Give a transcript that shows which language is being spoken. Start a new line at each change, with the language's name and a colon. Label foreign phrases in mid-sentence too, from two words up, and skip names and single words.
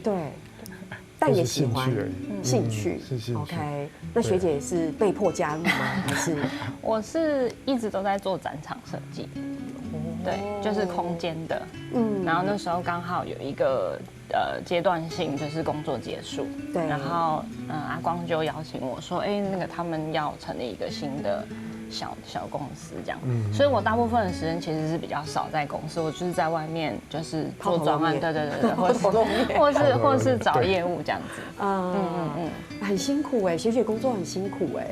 Chinese: 對。但也喜歡興趣，OK。那學姐是被迫加入嗎？還是？我是一直都在做展場設計，對，就是空間的。然後那時候剛好有一個階段性，就是工作結束，對。然後阿光就邀請我說，那個他們要成立一個新的小公司这样，所以我大部分的时间其实是比较少在公司，我就是在外面就是做专案，对，或是找业务这样子。很辛苦哎，学姐工作很辛苦哎。